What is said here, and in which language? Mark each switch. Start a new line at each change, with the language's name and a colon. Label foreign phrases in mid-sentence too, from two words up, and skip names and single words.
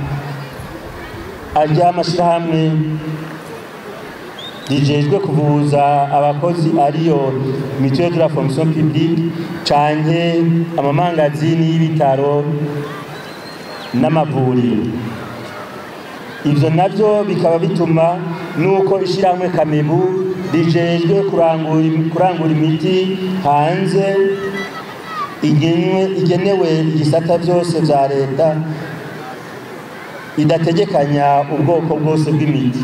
Rundi: ary'amashirahamwe rijejwe kuvuza abakozi ariyo
French: mutuelle de la fonction publique
Rundi: canke amamangazini y'ibitaro n'amavuriro. Ivyo navyo bikaba bituma nuko ishyirahamwe Kamebu rijejwe kurangura imiti hanze igenewe igisata byose bya leta idategekanya ubwoko bwose bw'imiti.